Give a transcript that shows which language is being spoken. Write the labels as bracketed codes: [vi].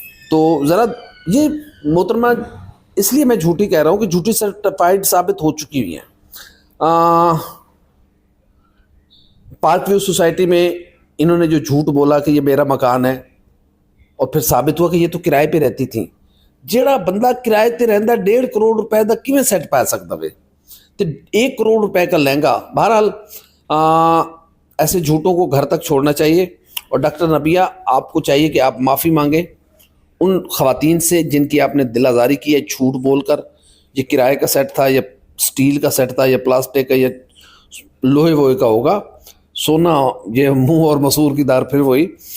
[ur] تو ذرا یہ محترمہ اس لیے میں جھوٹی کہہ رہا ہوں کہ جھوٹی سرٹیفائیڈ ثابت ہو چکی ہوئی ہیں. پارک ویو سوسائٹی میں انہوں نے جو جھوٹ بولا کہ یہ میرا مکان ہے, اور پھر ثابت ہوا کہ یہ تو کرائے پہ رہتی تھیں. [pa] جیڑا بندہ کرائے تے رہندا 1.5 کروڑ روپے دا کیویں سیٹ پا سکتا وے, تے 1 کروڑ روپے کا لہنگا. [ur] بہرحال ایسے جھوٹوں کو گھر تک چھوڑنا چاہیے. اور ڈاکٹر نبیہ آپ کو چاہیے کہ آپ معافی مانگیں ان خواتین سے جن کی آپ نے دل آزاری کی ہے جھوٹ بول کر. یہ کرائے کا سیٹ تھا, یا سٹیل کا سیٹ تھا, یا پلاسٹک کا, یا لوہے ووہے کا ہوگا, سونا یہ منہ اور مسور کی دار پھر وہی.